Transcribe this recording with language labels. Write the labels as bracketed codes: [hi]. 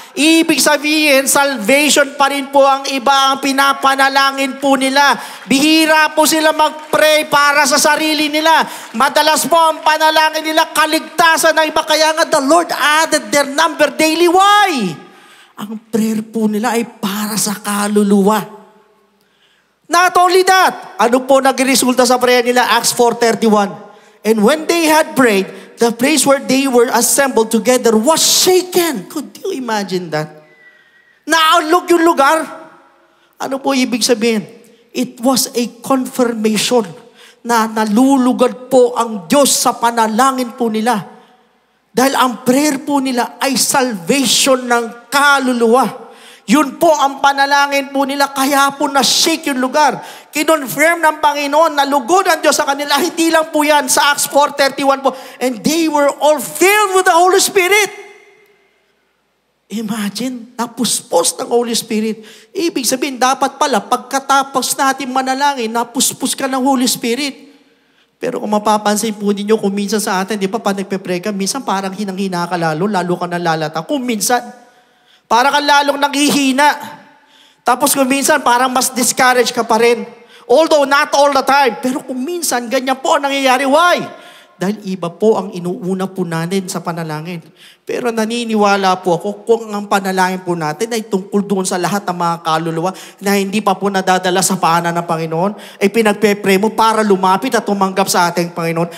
[tl] Ibig sabihin, salvation pa rin po ang iba ang pinapanalangin po nila. Bihira po sila mag-pray para sa sarili nila. Madalas po ang panalangin nila kaligtasan ng iba. Kaya nga [en] the Lord added their number daily. Why? [tl] Ang prayer po nila ay para sa kaluluwa. [en] Not only that, [tl] ano po nagresulta sa prayer nila? Acts 4:31. [en] And when they had prayed, the place where they were assembled together was shaken. Could you imagine that? [tl] Naalog yung lugar. Ano po ibig sabihin? [en] It was a confirmation [tl] na nalulugad po ang Diyos sa panalangin po nila. Dahil ang prayer po nila ay salvation ng kaluluwa. Yun po ang panalangin po nila, kaya po na-shake yung lugar. Kinonfirm ng Panginoon na lugod ang Diyos sa kanila. Hindi lang po yan sa Acts 4:31 po. [en] And they were all filled with the Holy Spirit. [tl] Imagine, napuspos ng Holy Spirit. Ibig sabihin, dapat pala, pagkatapos natin manalangin, napuspos ka ng Holy Spirit. Pero kung mapapansin po ninyo, kung minsan sa atin, di ba, pag nagpe-pray ka, minsan parang hinang-hina ka lalo ka nalalata. Kung minsan, parang ka lalong naghihina. Tapos kung minsan, parang mas discourage ka pa rin. [en] Although not all the time. [tl] Pero kung minsan, ganyan po ang nangyayari. [en] Why? [tl] Dahil iba po ang inuuna po natin sa panalangin. Pero naniniwala po ako kung ang panalangin po natin ay tungkol doon sa lahat ng mga kaluluwa na hindi pa po nadadala sa paanan ng Panginoon, ay pinagpe-pray mo para lumapit at tumanggap sa ating Panginoon.